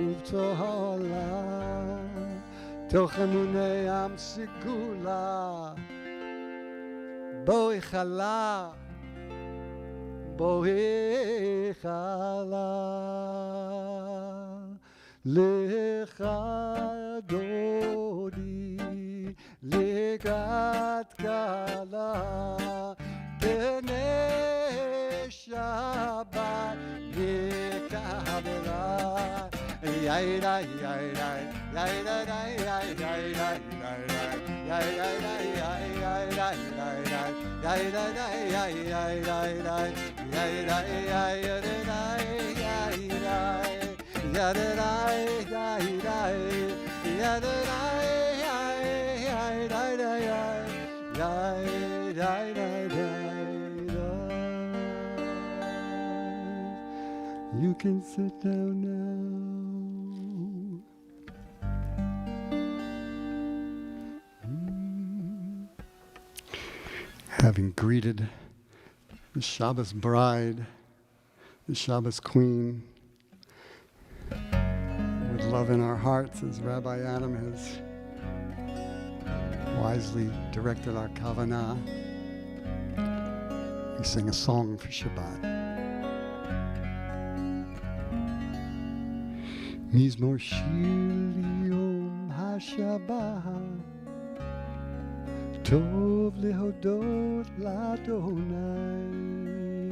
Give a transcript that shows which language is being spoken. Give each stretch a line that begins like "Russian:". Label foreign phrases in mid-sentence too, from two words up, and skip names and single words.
Hebrew: ובתהילה תוך אמוני עם סגולה בואי חלה, בואי חלה, לך דודי לקראת כלה, בני שבת לקבלה. יאי די יאי די יאי די די יאי די די יאי די די יאי די די יאי די די יאי די די יאי די יאי די יאי די יאי די
English: You can sit down now. Having greeted the Shabbos bride, the Shabbos queen, with love in our hearts, as Rabbi Adam has wisely directed our kavanah, we sing a song for Shabbat.
Hebrew: מזמור שיר יום השבת, טוב להודות לה.